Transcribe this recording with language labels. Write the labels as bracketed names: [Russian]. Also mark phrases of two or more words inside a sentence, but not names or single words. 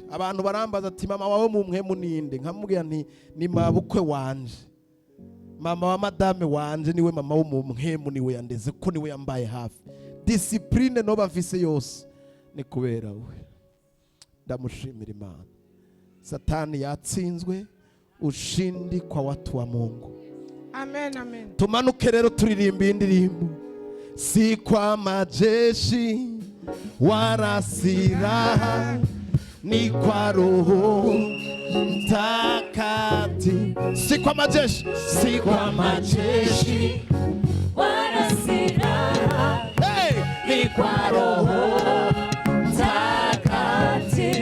[Rundi] Abantu barambaza ati mama wawe mu mpwemu ninde? Nkamubwira nti ni mabukwe wanje, mama wa madame wanje niwe mama wo mu mpwemu, niwe yandeze ko, niwe yambaye hafi. Discipline no bafise yose ni kubera we. Ndamushimira Imana. Satani yatsinzwe, [Swahili] ushindi kwa watu wa Mungu. Amen, amen. [Rundi] Tumanuke rero turirimba indirimbo. [Swahili] Si kwa majeshi wala silaha, ni kwa Roho Mtakatifu. Si kwa majeshi, si kwa majeshi wala silaha, ni kwa Roho Mtakatifu.